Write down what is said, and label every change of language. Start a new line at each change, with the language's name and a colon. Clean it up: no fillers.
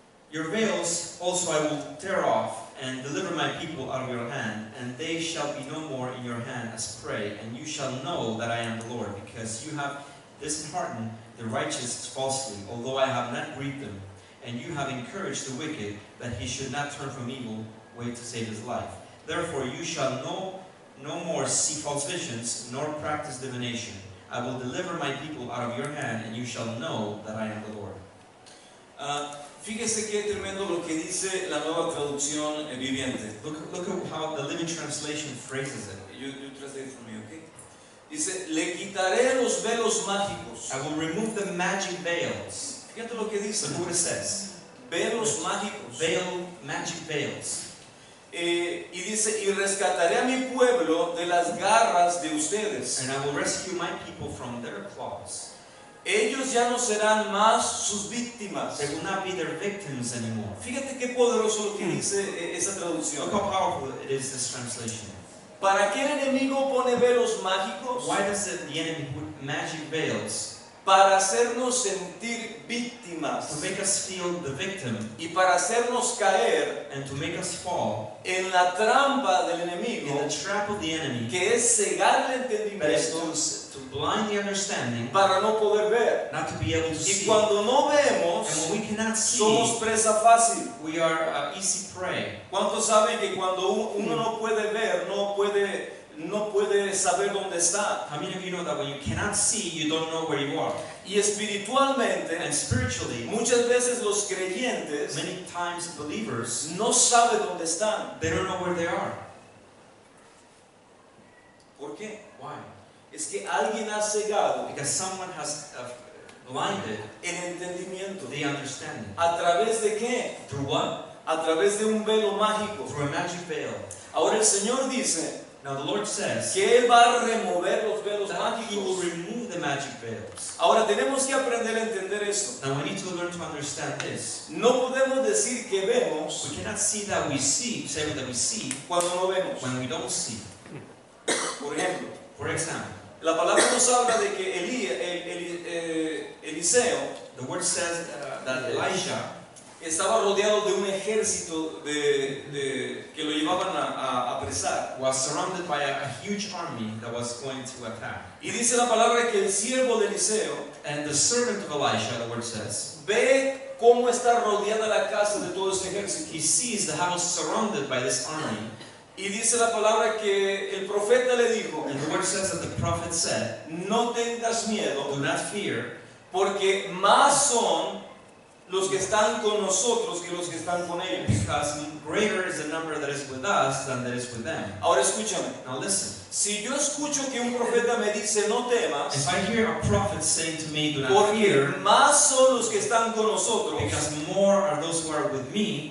English: Your veils also I will tear off, and deliver my people out of your hand, and they shall be no more in your hand as prey, and you shall know that I am the Lord, because you have disheartened the righteous falsely, although I have not grieved them, and you have encouraged the wicked, that he should not turn from evil way to save his life. Therefore you shall no more see false visions, nor practice divination. I will deliver my people out of your hand, and you shall know that I am the Lord.
Spanish: Fíjese qué tremendo lo que dice la nueva traducción viviente.
English: Look at how the Living Translation phrases it. You translate for me, okay?
Spanish: Dice, le quitaré los velos mágicos.
English: I will remove the magic veils.
Spanish: Fíjate lo que dice.
English: Look what it says.
Spanish: Velos mágicos.
English: Magic veils.
Spanish: Y dice, y rescataré a mi pueblo de las garras de ustedes.
English: And I will rescue my people from their claws.
Spanish: Ellos ya no serán más sus víctimas.
English: They will not be their victims anymore.
Spanish: Fíjate qué poderoso lo que dice esa traducción.
English: Look how powerful it is, this translation.
Spanish: ¿Para qué el enemigo pone velos mágicos?
English: Why does the enemy put magic veils?
Spanish: Para hacernos sentir víctimas.
English: To make us feel the victim.
Spanish: Y para hacernos caer.
English: And to make us fall.
Spanish: En la trampa del enemigo.
English: In the trap of the enemy.
Spanish: Que es cegar el entendimiento.
English: To blind the understanding.
Spanish: Para no poder ver.
English: Not to be able to see.
Spanish: Y cuando no vemos.
English: And when we cannot see.
Spanish: Somos presa fácil.
English: We are easy prey.
Spanish: ¿Cuántos saben que cuando uno no puede ver, no puede saber dónde está?
English: How many of you know that when you cannot see, you don't know where you are?
Spanish: Y espiritualmente,
English: and spiritually,
Spanish: muchas veces los creyentes,
English: many times believers,
Spanish: no saben dónde están.
English: They don't know where they are.
Spanish: ¿Por qué?
English: Why?
Spanish: Es que alguien ha cegado.
English: Because someone has blinded
Spanish: el entendimiento.
English: The understanding.
Spanish: ¿A través de qué?
English: Through what?
Spanish: A través de un velo mágico.
English: Through a magic veil.
Spanish: Ahora el Señor dice.
English: Now the Lord says
Spanish: que Él va a remover los velos mágicos.
English: He will remove the magic veils.
Spanish: Ahora tenemos que aprender a entender esto.
English: Now we need to learn to understand this.
Spanish: No podemos decir que vemos.
English: We cannot see that we see. Say that we see.
Spanish: Cuando no vemos.
English: When we don't see.
Spanish: Por ejemplo.
English: For example.
Spanish: La palabra nos habla de que Eliseo.
English: The word says that Elijah.
Spanish: Estaba rodeado de un ejército que lo llevaban a apresar.
English: Was surrounded by a huge army that was going to attack.
Spanish: Y dice la palabra que el siervo de Eliseo,
English: and the servant of Elisha, the word says,
Spanish: ve cómo está rodeada la casa de todo este ejército.
English: He sees the house surrounded by this army.
Spanish: Y dice la palabra que el profeta le dijo,
English: and the word says that the prophet said,
Spanish: no tengas miedo,
English: do not fear,
Spanish: porque más son los que están con nosotros que los que están con ellos.
English: Because greater is the number that is with us than that is with them.
Spanish: Ahora escúchame.
English: Now listen.
Spanish: Si yo escucho que un profeta me dice no temas,
English: if I hear a prophet saying to me, do not fear,
Spanish: porque más son los que están con nosotros,
English: because more are those who are with me,